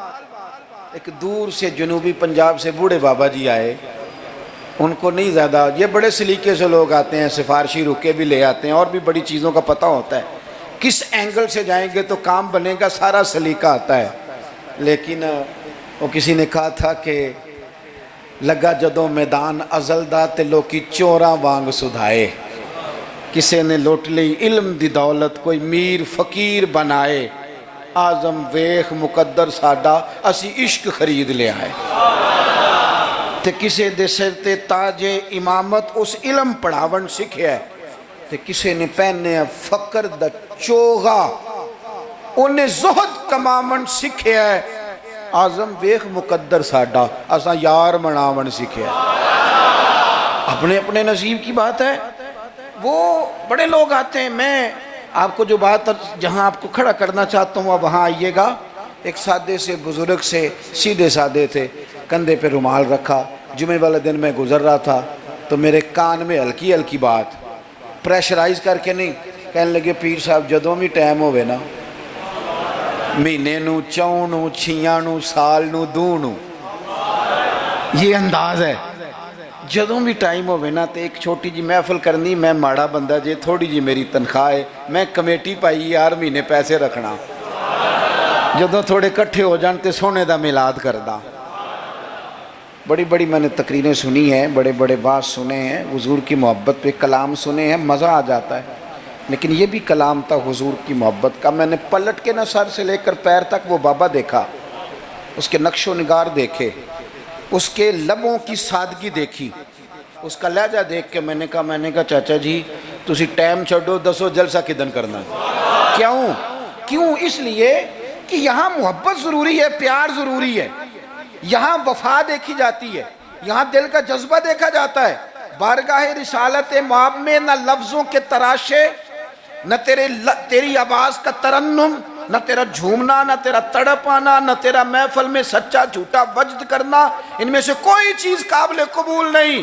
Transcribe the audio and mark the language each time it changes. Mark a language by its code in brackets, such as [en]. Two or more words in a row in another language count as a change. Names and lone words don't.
[ur] ایک دور سے جنوبی پنجاب سے بوڑھے بابا جی آئے، ان کو نہیں زیادہ، یہ بڑے سلیقے سے لوگ آتے ہیں، سفارشی رکے بھی لے آتے ہیں، اور بھی بڑی چیزوں کا پتہ ہوتا ہے، کس اینگل سے جائیں گے تو کام بنے گا، سارا سلیقہ آتا ہے۔ لیکن وہ کسی نے کہا تھا کہ [pa] لگا جدوں میدان ازل دا تے لوکی چوراں وانگ سدھائے، کسی نے لوٹ لی علم دی دولت، کوئی میر فقیر بنائے، آزم ویخ مقدر ساڈا اسی عشق خرید لے آئے، تے کسے دے سر تے تاج امامت اس علم پڑھاون سکھیا ہے، تے کسے نے پہنے فقر دا چوغا انہیں زہد کماون سکھیا ہے، آزم ویخ مقدر ساڈا اساں یار مناون سکھیا ہے۔ [ur] اپنے اپنے نصیب کی بات ہے۔ وہ بڑے لوگ آتے ہیں، میں آپ کو جو بات جہاں آپ کو کھڑا کرنا چاہتا ہوں وہاں آئیے گا۔ ایک سادے سے بزرگ سے، سیدھے سادے تھے، کندھے پہ رومال رکھا، جمعے والے دن میں گزر رہا تھا تو میرے کان میں ہلکی ہلکی بات، پریشرائز کر کے نہیں، کہنے لگے پیر صاحب [pa] جدوں بھی ٹائم ہوئے نا، مہینے نو، چوں نو، چھیاں نو، سال نو، دو نو، [ur] یہ انداز ہے، [pa] جدوں بھی ٹائم ہوئے نا تے ایک چھوٹی جی محفل کرنی، میں ماڑا بندہ جے، تھوڑی جی میری تنخواہ ہے، میں کمیٹی پائی یار مہینے پیسے رکھنا، جدوں تھوڑے کٹھے ہو جان تے سونے دا میلاد کردہ۔ [ur] بڑی بڑی میں نے تقریریں سنی ہیں، بڑے بڑے واعظ سنے ہیں، حضور کی محبت پہ کلام سنے ہیں، مزہ آ جاتا ہے، لیکن یہ بھی کلام تھا حضور کی محبت کا۔ میں نے پلٹ کے نہ سر سے لے کر پیر تک وہ بابا دیکھا، اس کے نقش و نگار دیکھے، اس کے لبوں کی سادگی دیکھی، اس کا لہجہ دیکھ کے میں نے کہا چاچا جی [pa] تسی ٹائم چھڑو، دسو جلسہ کدن کرنا ہے؟ [ur] کیوں؟ اس لیے کہ یہاں محبت ضروری ہے، پیار ضروری ہے، یہاں وفا دیکھی جاتی ہے، یہاں دل کا جذبہ دیکھا جاتا ہے۔ بارگاہ رسالت مآب میں نہ لفظوں کے تراشے، نہ تیری آواز کا ترنم، نہ تیرا جھومنا، نہ تیرا تڑپ آنا، نہ تیرا محفل میں سچا جھوٹا وجد کرنا، ان میں سے کوئی چیز قابل قبول نہیں۔